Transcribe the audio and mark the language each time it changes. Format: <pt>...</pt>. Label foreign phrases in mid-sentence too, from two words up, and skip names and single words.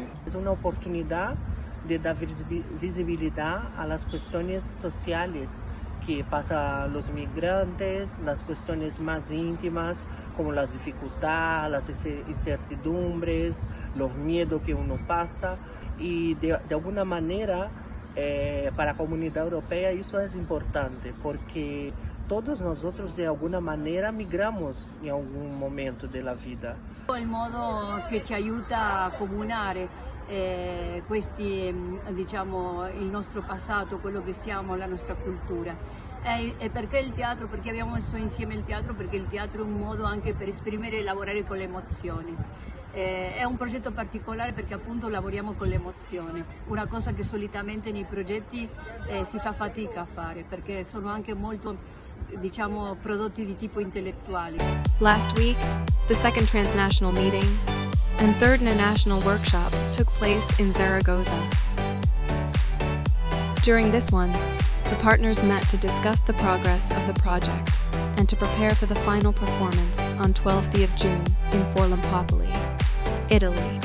<es>Es una oportunidad de dar visibilidad a las cuestiones sociales que pasan los migrantes, las cuestiones más íntimas, como las dificultades, las incertidumbres, los miedos que uno pasa, y de alguna manera para la comunidad europea eso es importante, porque todos nosotros de alguna manera migramos in algún momento</es> <it>della vita. Il modo che ci aiuta a comunare questi, diciamo, il nostro passato, quello che siamo, la nostra cultura. E perché il teatro? Perché abbiamo messo insieme il teatro? Perché il teatro è un modo anche per esprimere e lavorare con le emozioni. È un progetto particolare perché appunto lavoriamo con l'emozione, una cosa che solitamente nei progetti si fa fatica a fare, perché sono anche molto, diciamo, prodotti di tipo intellettuale.</it> <en>Last week, the second transnational meeting and third national workshop took place in Zaragoza. During this one, the partners met to discuss the progress of the project and to prepare for the final performance on 12th of June in Forlimpopoli, Italy.</en>